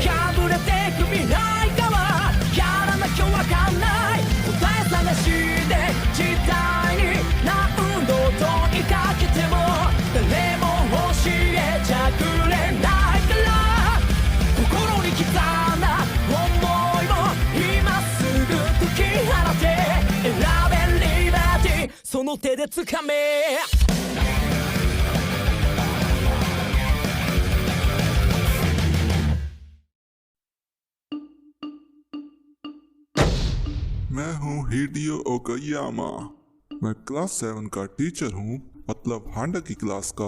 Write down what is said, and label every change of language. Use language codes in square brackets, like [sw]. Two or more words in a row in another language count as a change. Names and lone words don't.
[ja] 破れてく未来側やらなきゃわかんない答え探しで時代に何度問いかけても誰も教えちゃくれないから、心に刻んだ思いも今すぐ解き放て。選べリバティその手で掴め。 [hi] मैं हूँ हिडियो ओकायामा। मैं क्लास 7 का टीचर हूँ, मतलब हांडा की क्लास का।